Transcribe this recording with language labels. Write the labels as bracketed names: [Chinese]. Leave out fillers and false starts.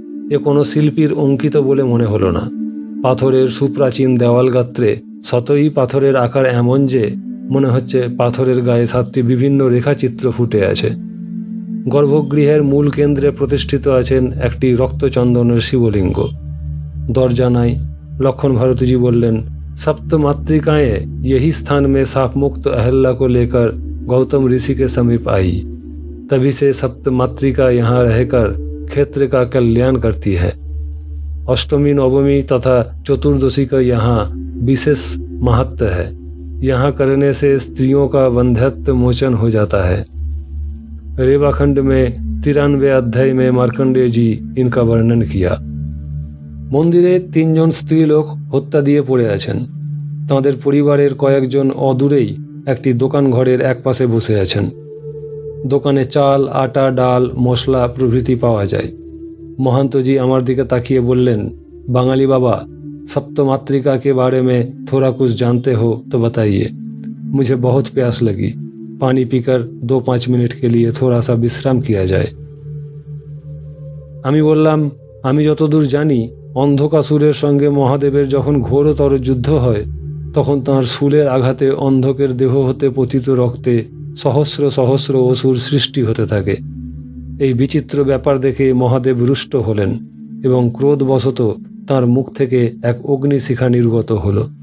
[Bangla] এ কোনো শিল্পীর অঙ্কিত বলে মনে হলো না। পাথরের সুপ্রাচীন দেওয়াল গাত্রে শতই পাথরের আকার এমন যে মনে হচ্ছে পাথরের গায়ে 7টি বিভিন্ন রেখাচিত্র ফুটে আছে। গর্ভগৃহের মূল কেন্দ্রে প্রতিষ্ঠিত আছেন একটি রক্তচন্দনের শিবলিঙ্গ। দরজা নাই। লক্ষণ ভারতীজি বললেন, [Hindi] सप्त मातृकाएं यही स्थान में साप मुक्त अहल्ला को लेकर गौतम ऋषि के समीप आई। तभी से सप्त मातृका यहाँ रहकर क्षेत्र का कल्याण करती है। अष्टमी, नवमी तथा चतुर्दशी का यहाँ विशेष महत्व है। यहाँ करने से स्त्रियों का वंध्यत्व मोचन हो जाता है। रेवाखंड में 93 अध्याय में मार्कंडेय जी इनका वर्णन किया। [Bangla] মন্দিরে 3 জন স্ত্রীলোক হত্যা দিয়ে পড়ে আছেন। তাঁদের পরিবারের কয়েকজন অদূরেই একটি দোকান ঘরের এক পাশে বসে আছেন। দোকানে চাল, আটা, ডাল, মশলা প্রভৃতি পাওয়া যায়। [Hindi] महंतो जी हमारे दिखे ताकिए बोलें, बंगाली बाबा सप्तमातृका के बारे में थोड़ा कुछ जानते हो तो बताइए। मुझे बहुत प्यास लगी, पानी पीकर 2-5 मिनट के लिए थोड़ा सा विश्राम किया जाए। [Bangla] আমি বললাম, আমি যতদূর জানি অন্ধকাসুরের সঙ্গে মহাদেবের যখন ঘোরতর যুদ্ধ হয় তখন তাঁর শূলের আঘাতে অন্ধকের দেহ হতে পতিত রক্তে সহস্র সহস্র অসুর সৃষ্টি হতে থাকে। এই বিচিত্র ব্যাপার দেখে মহাদেব রুষ্ট হলেন এবং ক্রোধবশত তাঁর মুখ থেকে এক অগ্নিশিখা নির্গত হল।